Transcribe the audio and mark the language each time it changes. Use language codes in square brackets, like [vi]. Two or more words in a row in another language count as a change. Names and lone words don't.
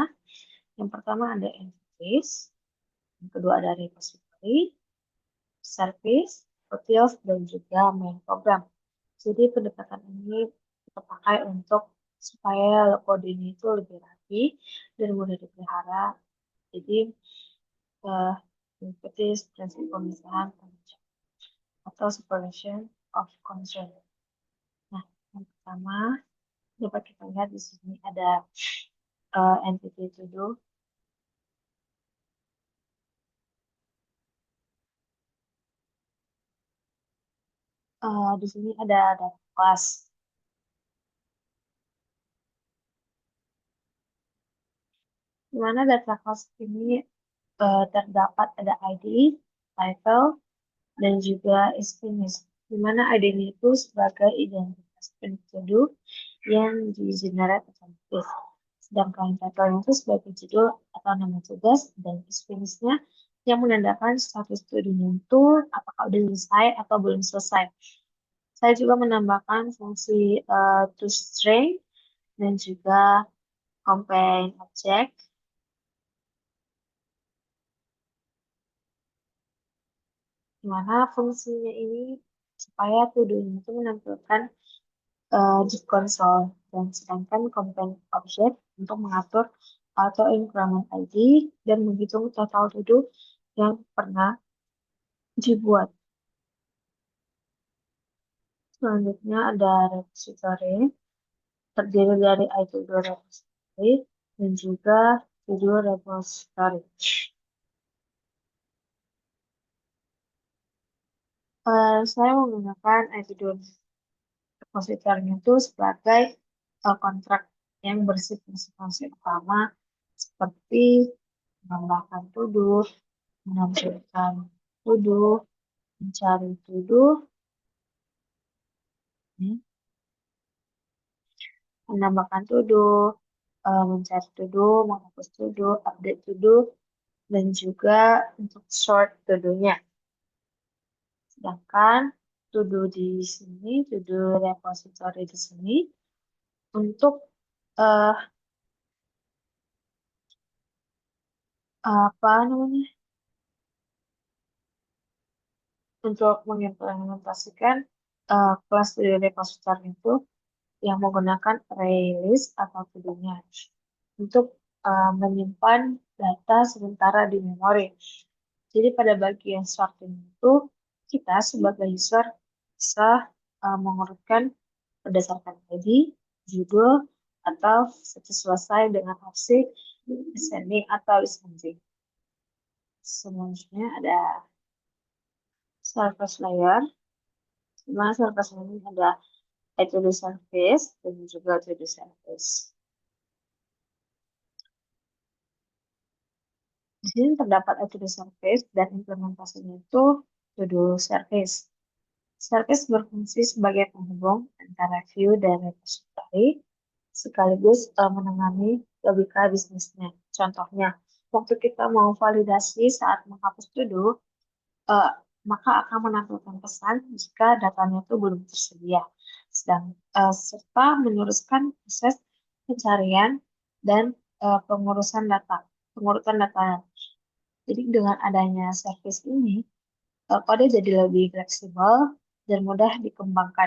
[id] Yang pertama ada interface, yang kedua ada repository, service, utils, dan juga main program. Jadi pendekatan ini kita pakai untuk supaya kode ini itu lebih rapi dan mudah dipelihara. Jadi mengikuti prinsip pemisahan atau [en] separation of concern. [id] Nah, yang pertama dapat kita lihat di sini ada [en] entity to do. [id] Di sini ada data class. Di mana data class ini terdapat ada ID, title, dan juga [en] is finished. [id] Di mana ID-nya itu sebagai identitas to-do yang di-generate otomatis. Sedangkan title itu sebagai judul atau nama tugas dan [en] is finished- [id] nya yang menandakan status to-do-nya itu apakah udah selesai atau belum selesai. Saya juga menambahkan fungsi toString dan juga [en] compare object, [id] di mana fungsinya ini supaya to-do itu menampilkan di konsol, dan sedangkan [en] compare object [id] untuk mengatur [en] auto increment ID [id] dan menghitung total to-do yang pernah dibuat. Selanjutnya ada repository, terdiri dari [en] i2do repository [id] dan juga [en] to-do repository. [id] Saya menggunakan [en] i2do repository [id] itu sebagai kontrak yang bersifat utama seperti menambahkan to-do, menampilkan to-do, mencari to-do, menambahkan to-do, mencari to-do, menghapus to-do, update to-do, dan juga untuk [en] short to-do- [id] nya. Sedangkan to-do di sini, [en] to-do repository [id] di sini, untuk apa namanya? Untuk mengimplementasikan kelas [en] to-do repository [id] itu yang menggunakan [en] array list [id] atau to-do-nya untuk menyimpan data sementara di memori. Jadi pada bagian sorting itu kita sebagai user bisa mengurutkan berdasarkan ID, judul, atau selesai dengan opsi descending atau ascending. Selanjutnya ada [en] service layer. [id] Di mana [en] service layer [id] ini ada [en] to-do service [id] dan juga [en] to-do service. [id] Di sini terdapat [en] to-do service [id] dan implementasinya itu [en] to-do service. [id] Service berfungsi sebagai penghubung antara view dan repository, sekaligus menangani [en] logika bisnisnya. [id] Contohnya, waktu kita mau validasi saat menghapus to-do, uh, maka akan menampilkan pesan jika datanya itu belum tersedia. Serta meneruskan proses pencarian, dan pengurusan data, pengurutan data. Jadi dengan adanya service ini, kode jadi lebih fleksibel dan mudah dikembangkan.